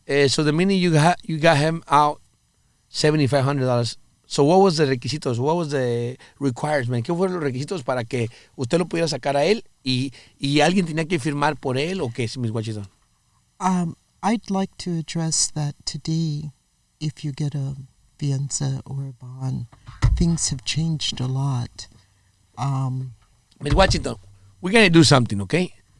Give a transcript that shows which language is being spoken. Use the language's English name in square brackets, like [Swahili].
[English] So the minute you got him out, $7,500. So what was the requisitos? What was the requirements? [Spanish] ¿Qué fueron los requisitos para que usted lo pudiera sacar a él y alguien tenía que firmar por él o qué, Miss Washington? [English] I'd like to address that today. If you get a fianza or a bond, things have changed a lot. Miss Washington, we're going to do something, okay?